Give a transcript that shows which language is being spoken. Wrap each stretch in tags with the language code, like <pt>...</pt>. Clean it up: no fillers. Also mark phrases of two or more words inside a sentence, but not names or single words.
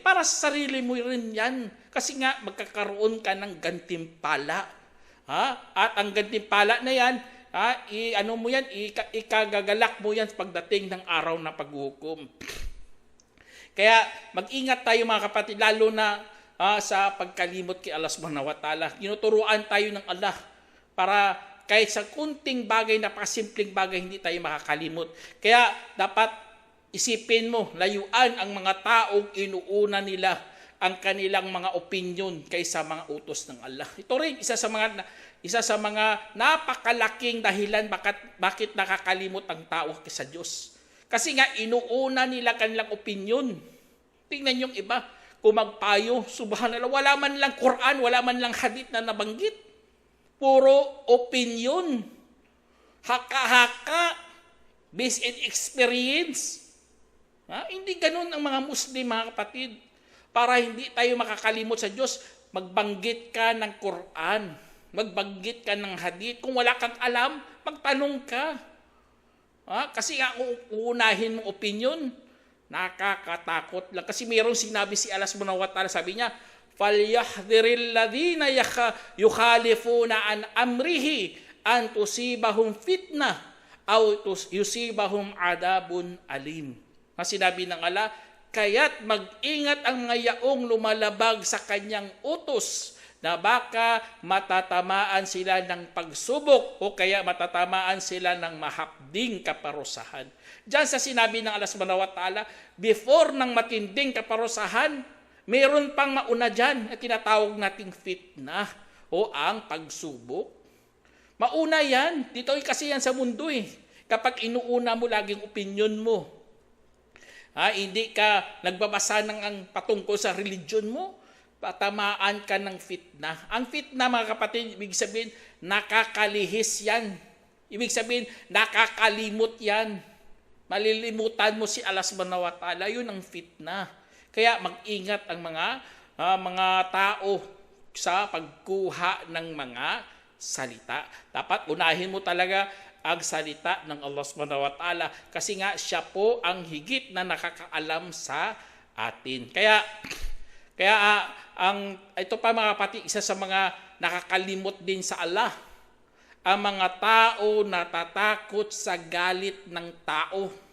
<tl>Para sa sarili mo rin yan. Kasi nga magkakaroon ka ng gantimpala. At ang gantimpala na yan, ikagagalak mo yan pagdating ng araw na paghukom. Kaya mag-ingat tayo mga kapatid, lalo na sa pagkalimot kay Allah</tl> <ar>سبحانه وتعالى.</ar> <tl>Tinuturuan tayo ng Allah para kahit sa kunting bagay, napakasimpleng bagay, hindi tayo makakalimot. Kaya dapat isipin mo, layuan ang mga taong inuuna nila ang kanilang mga opinion kaysa mga utos ng Allah. Ito rin isa sa mga napakalaking dahilan bakit nakakalimot ang tao sa Diyos. Kasi nga inuuna nila kanilang opinion. Tingnan yung iba, kung magpayo, subhanallah, wala man lang Quran, wala man lang hadith na nabanggit. Puro opinion. Haka-haka,</tl> <en>based in experience.</en> <tl>Hindi ganun ang mga Muslim, mga kapatid. Para hindi tayo makakalimot sa Diyos, magbanggit ka ng Quran, magbanggit ka ng hadith. Kung wala kang alam, magtanong ka. Kasi nga uunahin mong opinion, nakakatakot lang. Kasi mayroong sinabi si Allah</tl> <ar>سبحانه وتعالى,</ar> <tl>sabi niya,</tl> <ar>فَلْيَحْذِرِ الَّذِينَ يُخَالِفُونَ عَنْ أَمْرِهِ أَنْ تُصِيبَهُمْ فِتْنَةٌ أَوْ يُصِيبَهُمْ عَذَابٌ أَلِيمٌ.</ar> <tl>Sinabi ng Allah, kaya't mag-ingat ang mga yaong lumalabag sa kanyang utos na baka matatamaan sila ng pagsubok o kaya matatamaan sila ng mahapding kaparusahan. Diyan sa sinabi ng Allah</tl> <ar>سبحانه وتعالى,</ar> <tl>before ng matinding kaparusahan, mayroon pang mauna dyan na tinatawag nating fitna o ang pagsubok. Mauna yan. Dito kasi yan sa mundo eh. Kapag inuuna mo laging opinion mo, hindi ka nagbabasa ng ang patungkol sa religion mo, patamaan ka ng fitna. Ang fitna, mga kapatid, ibig sabihin, nakakalihis yan. Ibig sabihin, nakakalimot yan. Malilimutan mo si Allah</tl> <ar>سبحانه وتعالى.</ar> <tl>Yun ang fitna. Kaya mag-ingat ang mga tao sa pagkuha ng mga salita. Dapat unahin mo talaga ang salita ng Allah</tl> <ar>سبحانه وتعالى</ar> <tl>kasi nga siya po ang higit na nakakaalam sa atin. Kaya ito pa mga kapatid, isa sa mga nakakalimot din sa Allah, ang mga tao natatakot sa galit ng tao.</tl>